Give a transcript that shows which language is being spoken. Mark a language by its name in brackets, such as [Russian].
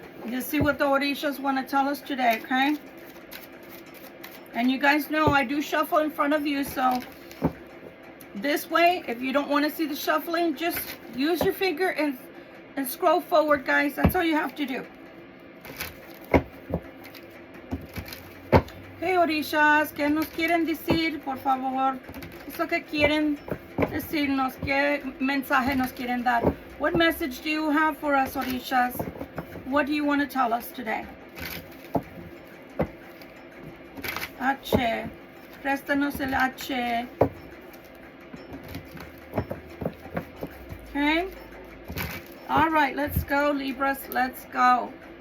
[English] Just see what the Orishas want to tell us today, okay? And you guys know I do shuffle in front of you, so this way, if you don't want to see the shuffling, just use your finger and scroll forward, guys. That's all you have to do. [Spanish] Hey, Orishas, ¿qué nos quieren decir, por favor? ¿Qué es lo que quieren decirnos? ¿Qué mensaje nos quieren dar? [English] What message do you have for us, Orishas? What do you want to tell us today? [Spanish] H. Préstanos el H. [English] Okay? All right, let's go, Libras. Let's go.